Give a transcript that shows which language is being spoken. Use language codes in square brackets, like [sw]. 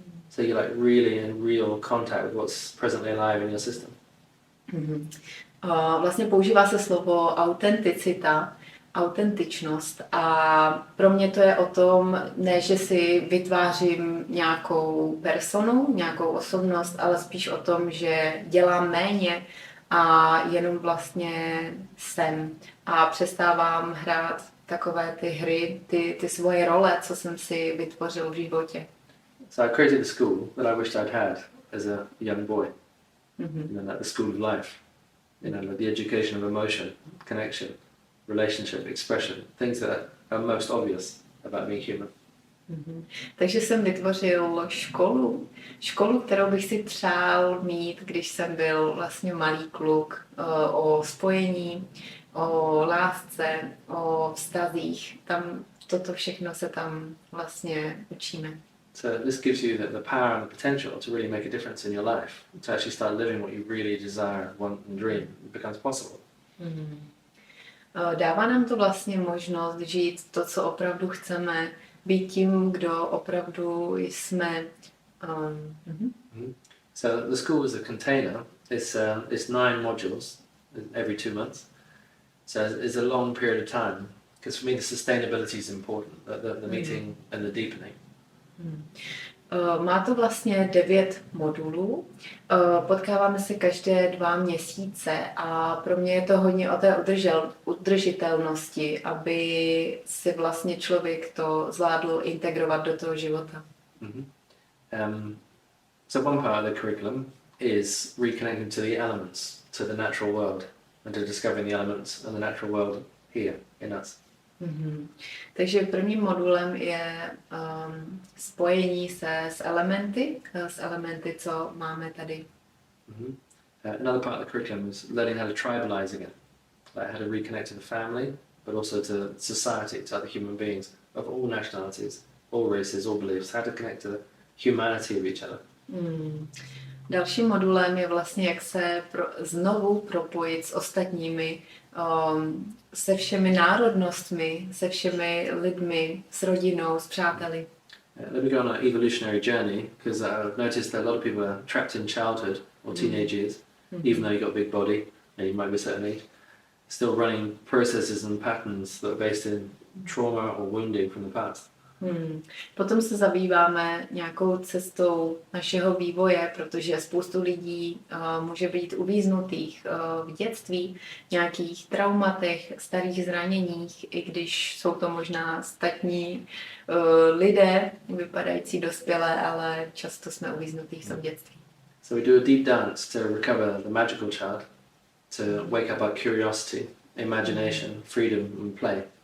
[en] So you're like really in real contact with what's presently alive in your system. [cs] Vlastně používá se slovo autenticita, autentičnost a pro mě to je o tom, ne, že si vytvářím nějakou personu, nějakou osobnost, ale spíš o tom, že dělám méně a jenom vlastně jsem a přestávám hrát takové ty hry, ty svoje role, co jsem si vytvořil v životě. [en] So I created a school that I wished I'd had as a young boy. You know, like the school of life. You know, like the education of emotion, connection, relationship, expression, things that are most obvious about being human. [cs] Takže jsem vytvořil školu, kterou bych si přál mít, když jsem byl vlastně malý kluk, o spojení, o lásce, o vztazích. Tam toto všechno se tam vlastně učíme. [en] So this gives you the power and the potential to really make a difference in your life, to actually start living what you really desire, want and dream. It becomes possible. [cs] Dává nám to vlastně možnost žít to, co opravdu chceme, být tím, kdo opravdu jsme. [en] So the school is a container. It's 9 modules every 2 months. So it's a long period of time. Because for me the sustainability is important, the meeting and the deepening. [cs] Má to vlastně 9 modulů, potkáváme se každé 2 měsíce a pro mě je to hodně o té udržitelnosti, aby si vlastně člověk to zvládl integrovat do toho života. [en] So one part of the curriculum is reconnecting to the elements, to the natural world, and to discovering the elements and the natural world here in us. [cs] Takže prvním modulem je spojení se s elementy, co máme tady. [en] Another part of the curriculum is learning how to tribalize again, like how to reconnect to the family, but also to society, to other human beings of all nationalities, all races, all beliefs, how to connect to the humanity of each other. [cs] Dalším modulem je vlastně, jak se znovu propojit s ostatními, se všemi národnostmi, se všemi lidmi, s rodinou, s přáteli. [en] Let me go on an evolutionary journey, because I've noticed that a lot of people are trapped in childhood or teenage years, even though you've got a big body and you might be a certain age, still running processes and patterns that are based in trauma or wounding from the past. [cs] Potom se zabýváme nějakou cestou našeho vývoje, protože spoustu lidí může být uvíznutých v dětství, nějakých traumatech, starých zraněních, i když jsou to možná statní lidé, vypadající dospělé, ale často jsme uvíznutí v tom dětství. [en] So we do a deep dance to recover the magical child, to wake up our curiosity, imagination, freedom and play.